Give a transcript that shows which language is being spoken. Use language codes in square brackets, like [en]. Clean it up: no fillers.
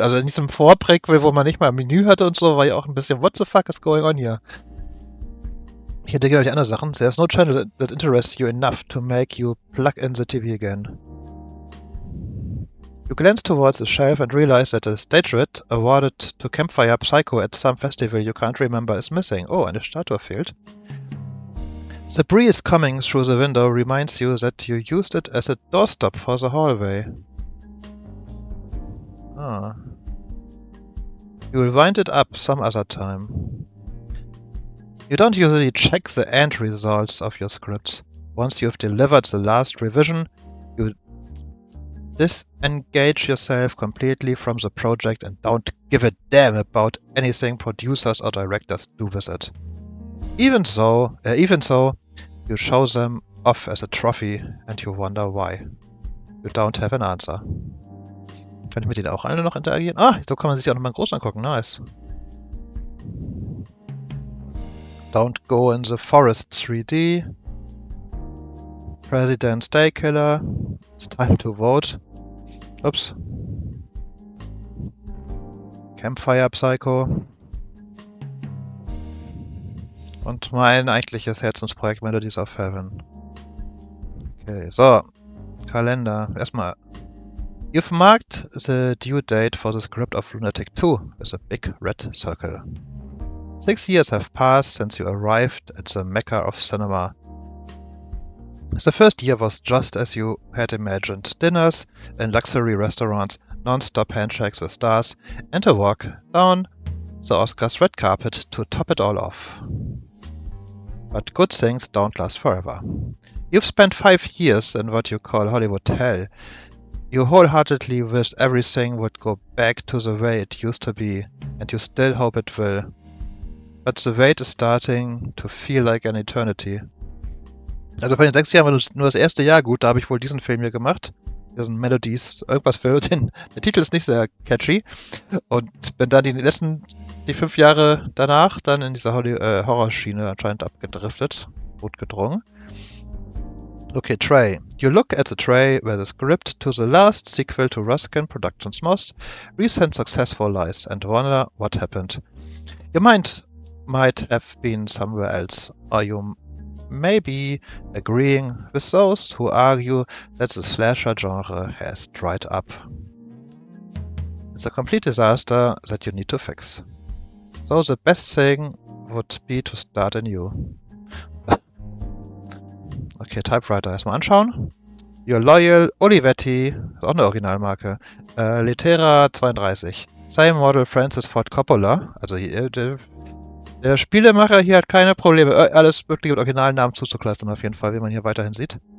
[de] Also in diesem Vorprequel, wo man nicht mal ein Menü hatte und so, war ich auch ein bisschen [en] what the fuck is going on here? [de] Ich entdecke gleich andere Sachen. [en] There's no channel that interests you enough to make you plug in the TV again. You glance towards the shelf and realize that a statuette awarded to Campfire Psycho at some festival you can't remember is missing. [de] Oh, eine Statue fehlt. [en] The breeze coming through the window reminds you that you used it as a doorstop for the hallway. You will wind it up some other time. You don't usually check the end results of your scripts. Once you've delivered the last revision, you disengage yourself completely from the project and don't give a damn about anything producers or directors do with it. Even so, you show them off as a trophy and you wonder why. You don't have an answer. [de] Kann ich mit denen auch alle noch interagieren? Ah, so kann man sich auch nochmal groß angucken. [en] Nice. Don't go in the forest 3D. President's Day Killer. It's time to vote. Ups. Campfire Psycho. [de] Und mein eigentliches Herzensprojekt Melodies of Heaven. Okay, so. Kalender. Erstmal. [en] You've marked the due date for the script of Lunatic 2 with a big red circle. 6 years have passed since you arrived at the Mecca of cinema. The first year was just as you had imagined. Dinners in luxury restaurants, non-stop handshakes with stars, and a walk down the Oscars red carpet to top it all off. But good things don't last forever. You've spent 5 years in what you call Hollywood hell. You wholeheartedly wished everything would go back to the way it used to be, and you still hope it will. But the wait is starting to feel like an eternity. [de] Also von den 6 Jahren war nur das erste Jahr gut, da habe ich wohl diesen Film hier gemacht. Diesen Melodies, irgendwas für den. Der Titel ist nicht sehr catchy. Und bin dann die 5 Jahre danach dann in dieser Horrorschiene anscheinend abgedriftet. Notgedrungen. Okay, tray. [en] You look at the tray where the script to the last sequel to Ruskin Productions' most recent successful lies and wonder what happened. Your mind might have been somewhere else, or you may be agreeing with those who argue that the slasher genre has dried up. It's a complete disaster that you need to fix. So the best thing would be to start anew. [de] Okay, Typewriter erstmal anschauen. [en] Your Loyal Olivetti, [de] ist auch eine Originalmarke. Litera 32. [en] Same Model Francis Ford Coppola. [de] Also der Spielemacher hier hat keine Probleme, alles wirklich mit Originalnamen zuzuklassen auf jeden Fall, wie man hier weiterhin sieht.